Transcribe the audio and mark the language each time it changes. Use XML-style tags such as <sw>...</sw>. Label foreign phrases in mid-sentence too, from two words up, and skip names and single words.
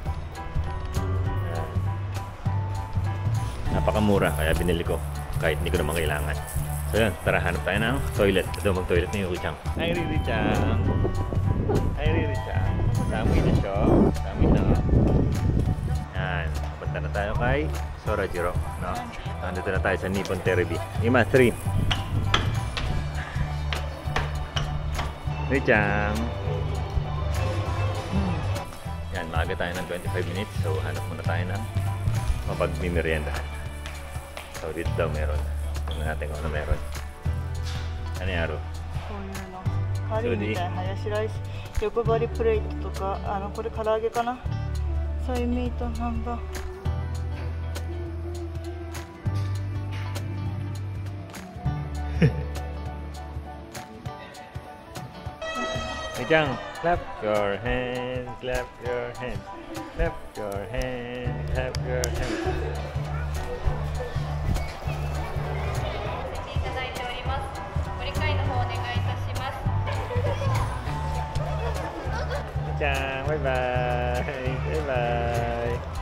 <tl>Napakamura, kaya binili ko kahit hindi ko naman kailangan. So yun, tara, hanap tayo ng toilet. Ito, mag-toilet ni Yuki-chan. Hi Riri-chan. Hi Riri-chan. Samoy na siya. Samoy na. Yan, punta na tayo kay Sorajiro, no? Nandito na tayo sa Nippon Terebi. Ima 3. Riri-chan. Yan, maaga tayo ng 25 minutes. So hanap muna tayo ng mapagmimeriendahan. So dito daw meron. Tingnan natin kung ano meron. Ano yung aro?</tl> <ja>こういうのカリーみたいなハヤシライス、横張りプレートとか、これ唐揚げかな、ソイミートなんだ。</ja> <en>Riri-chan, clap your hands, clap your hands, clap your hands, clap your hands. Riri-chan, bye bye, bye bye.</en>